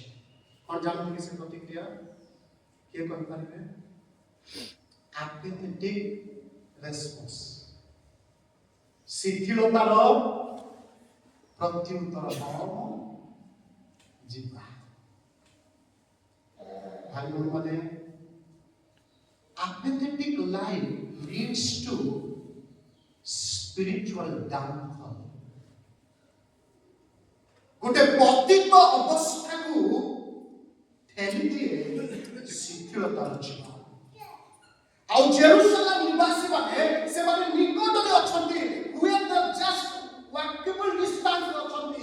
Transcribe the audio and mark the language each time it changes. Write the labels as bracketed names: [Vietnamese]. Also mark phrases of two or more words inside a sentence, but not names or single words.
[Odia] କଣ ଜାଣନ୍ତି କି ସେ ପ୍ରତିକ୍ରିୟା? କିଏ କହିପାରିବେ? [English] apathetic response, [Odia] ଶିଥିଳତାର ପ୍ରତ୍ୟୁତ୍ତର। ଯିବା ଭାଇ ଭଉଣୀମାନେ, [English] apathetic life leads to spiritual downfall. [Odia] ଗୋଟେ ପତିତ ଅବସ୍ଥାକୁ ଠେଲି ଦିଏ ଶିଥିଳତାର ଜୀବନ। ଆଉ ଜେରୁସାଲେମ ନିବାସୀ ମାନେ ସେମାନେ ନିକଟରେ ଅଛନ୍ତି, ହୁଏତ [English] just walkable distance [Odia] ଅଛନ୍ତି।